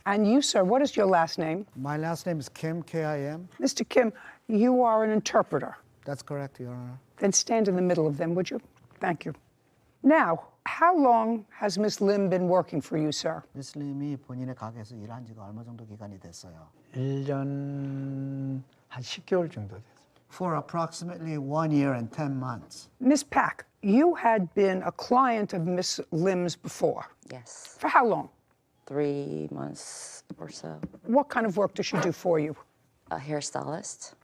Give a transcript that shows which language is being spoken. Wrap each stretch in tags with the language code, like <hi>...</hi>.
<en>And you, sir, what is your last name? My last name is Kim, K-I-M. Mr. Kim, you are an interpreter. That's correct, Your Honor. Then stand in the middle of them, would you? Thank you. Now, how long has Miss Lim been working for you, sir?</en> <ko>미스 림이 본인의 가게에서 일한 지가 얼마 정도 기간이 됐어요? 1년 한 10개월 정도 됐어요.</ko> <en>For approximately 1 year and 10 months. Miss Pack, you had been a client of Miss Lim's before. Yes. For how long? 3 months or so. What kind of work does she do for you? A hairstylist.</en>